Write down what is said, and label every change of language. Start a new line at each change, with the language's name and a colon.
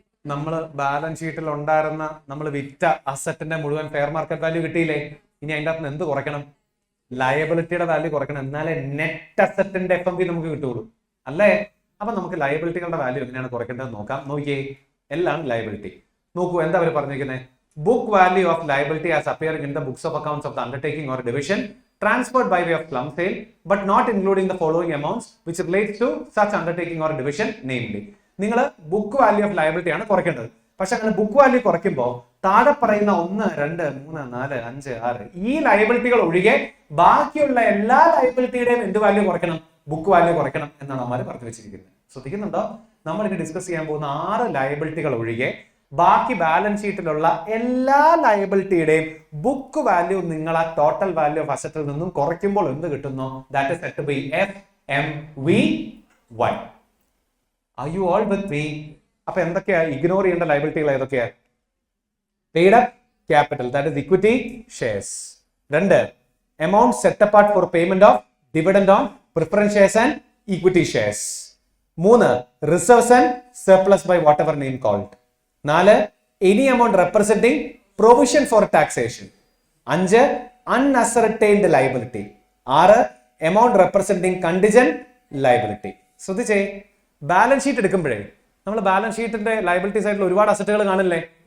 Malayalam: നമ്മൾ ബാലൻസ് ഷീറ്റിൽ ഉണ്ടായിരുന്ന നമ്മൾ വിറ്റ അസറ്റിന്റെ മുഴുവൻ ഫെയർ മാർക്കറ്റ് വാല്യൂ കിട്ടിയില്ലേ? ഇനി അതിൻ്റെ അകത്ത് എന്ത് കുറയ്ക്കണം? ലയബിലിറ്റിയുടെ വാല്യൂ കുറയ്ക്കണം. എന്നാലേ നെറ്റ് അസറ്റിന്റെ FMV നമുക്ക് കിട്ടുള്ളൂ, അല്ലേ? അപ്പൊ നമുക്ക് ലയബിലിറ്റികളുടെ വാല്യൂ എങ്ങനെയാണ് കുറയ്ക്കേണ്ടത് നോക്കാം. നോക്കിയേ, എല്ലാം ലയബിലിറ്റി. നോക്കൂ എന്താ അവർ പറഞ്ഞിരിക്കുന്നത്?
English: Book value of liability as appearing in the books of accounts of the undertaking or division transferred by way of plum sale but not including the following amounts which relates to such undertaking or division, namely.
Malayalam: നിങ്ങൾ book value of liability ആണ് കുറയ്ക്കേണ്ടത്. പക്ഷെ അങ്ങനെ book value കുറയ്ക്കുമ്പോൾ താഴെ പറയുന്ന 1, 2, 3, 4, 5, 6 ഈ ലയബിലിറ്റികൾ ഒഴികെ ബാക്കിയുള്ള എല്ലാ ലയബിലിറ്റിയുടെയും എന്ത് വാല്യൂ കുറയ്ക്കണം? ബുക്ക് വാല്യൂ കുറയ്ക്കണം എന്നാണ് നമ്മൾ പറഞ്ഞു വെച്ചിരിക്കുന്നത്. ശ്രദ്ധിക്കുന്നുണ്ടോ? നമ്മൾ ഇനി ഡിസ്കസ് ചെയ്യാൻ പോകുന്ന 6 ലയബിലിറ്റികൾ ഒഴികെ ബാക്കി ബാലൻസ് ഷീറ്റിലുള്ള എല്ലാ ലയബിലിറ്റിയുടെയും ബുക്ക് വാല്യൂ നിങ്ങൾ ആ ടോട്ടൽ വാല്യൂ ഓഫ് അസറ്റിൽ നിന്നും കുറയ്ക്കുമ്പോൾ എന്ത് കിട്ടുന്നു?
English: That is set to be FMV1. Are you all with me?
Malayalam: അപ്പൊ എന്തൊക്കെയാ ഇഗ്നോർ ചെയ്യേണ്ട ലയബിലിറ്റികൾ? ഏതൊക്കെയാ? Paid up capital,
English: That is equity shares. 2, amount set apart for payment of dividend on preference shares and equity shares. 3, reserves and surplus by whatever name called. 4, any amount representing provision for taxation. 5, unascertained liability. 6, amount representing contingent liability.
Malayalam: ശ്രദ്ധിച്ചേ, balance sheet എടുക്കുമ്പോഴേ നമ്മൾ balance ഷീറ്റിന്റെ liability സൈഡിൽ ഒരുപാട് അസറ്റുകൾ കാണില്ലേ?